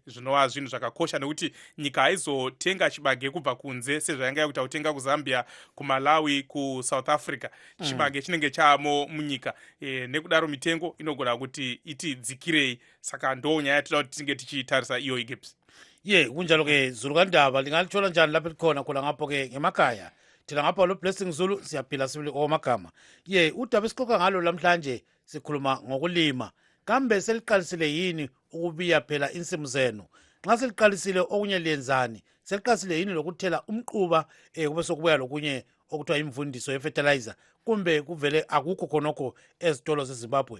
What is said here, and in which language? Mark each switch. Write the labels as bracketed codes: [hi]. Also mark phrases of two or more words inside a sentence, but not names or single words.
[sn] Zvinova zvinhu zvakakosha nekuti nyika haizotenga chibage kubva kunze sezvayanga yakuita kutenga kuZambia, kuMalawi, kuSouth Africa. Chibage chinenge chamo munyika nekudaro mitengo inogona kuti itidzikirei. Saka ndo nyaya toda kuti tinge tichitarisa iyo Gibbs. [nd] Kunjalo ke Zulu kandaba lingalithola njani lapho likhona khona ngapho ke ngemakhaya. Thina ngapha lo Blessing Zulu siyaphila sibili omagama. Udaba esiqoqa ngalo lamhlanje sikhuluma ngokulima. Kambe seliqalisile yini ukubiya phela insimu zenu? Nxa seliqalisile okunye lenzani? Seliqalisile yini lokuthela umquba kube sokubuya lokunye okuthiwa imvundiso yefertilizer kumbe kuvele akukho khonokho ezitolo zeZimbabwe.